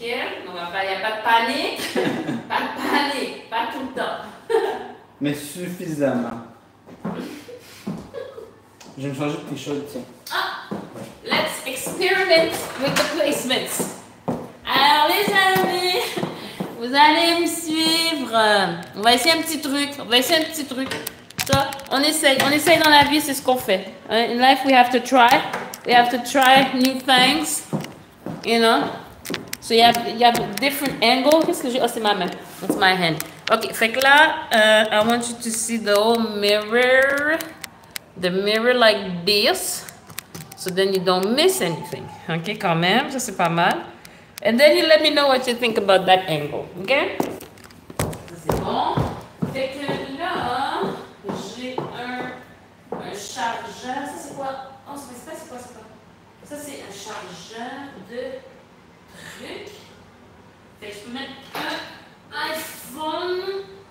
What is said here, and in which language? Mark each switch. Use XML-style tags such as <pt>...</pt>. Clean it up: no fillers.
<fr>Donc, il n'y a pas de panique. Pas tout le temps. Mais suffisamment. Je vais me changer de t-shirt, tiens.</fr> <en>Let's experiment with the placements.</en> <fr>Alors, les amis, vous allez me suivre. On va essayer un petit truc. Ça, on essaye dans la vie, c'est ce qu'on fait.</fr> <en>In life, we have to try new things, you know. So you have different angles.</en> <fr>Qu'est-ce que j'ai? Oh, c'est ma main.</fr> <en>That's my hand. Ok,</en> <fr>fait que là,</fr> <en>I want you to see the whole mirror. The mirror like this. So then you don't miss anything.</en> <fr>Ok, quand même, ça c'est pas mal.</fr> <en>And then you let me know what you think about that angle.</en> <fr>Ok? Ça c'est bon. Fait que là, j'ai un chargeur. Ça c'est quoi? Oh, c'est quoi? Ça c'est un chargeur de trucs. Fait que je peux mettre un iPhone.</fr>